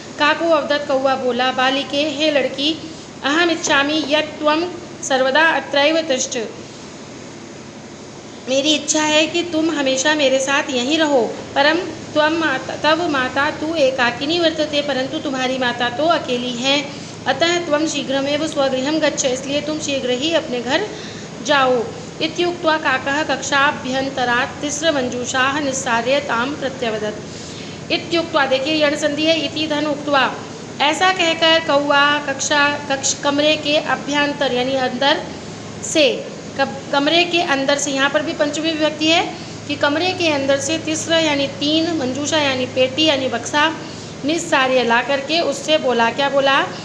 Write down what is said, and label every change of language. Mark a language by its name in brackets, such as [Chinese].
[Sanskrit] काको अवदत, [Hindi] कौवा बोला, [Sanskrit] बालिके, [Hindi] हे लड़की, [Sanskrit] अहम इच्छामि यत् त्वं सर्वदा अत्रैव तिष्ठ, [Hindi] मेरी इच्छा है कि तुम हमेशा मेरे साथ यहीं रहो। [Sanskrit] परम तव माता तु एकाकिनी वर्तते, [Hindi] परंतु तुम्हारी माता तो अकेली है। [Sanskrit] अतः त्वं शीघ्रमेव स्वगृहं गच्छ, [Hindi] इसलिए तुम शीघ्र ही अपने घर जाओ। [Sanskrit] इत्युक्त्वा काकः कक्षाभ्यन्तरात् तिस्रमंजूषाः निस्सार्य ताम प्रत्यवदत्। [Hindi] इत्युक्त्वा, देखिए यण संधि है, इति धन उक्त्वा, ऐसा कहकर कौआ कमरे के अभ्यंतर यानी अंदर से, कमरे के अंदर से, यहाँ पर भी पंचमी विभक्ति है कि कमरे के अंदर से तीसरा यानी 3, मंजूषा यानी पेटी यानी बक्सा, निस्सार्य ला करके उससे बोला। क्या बोला?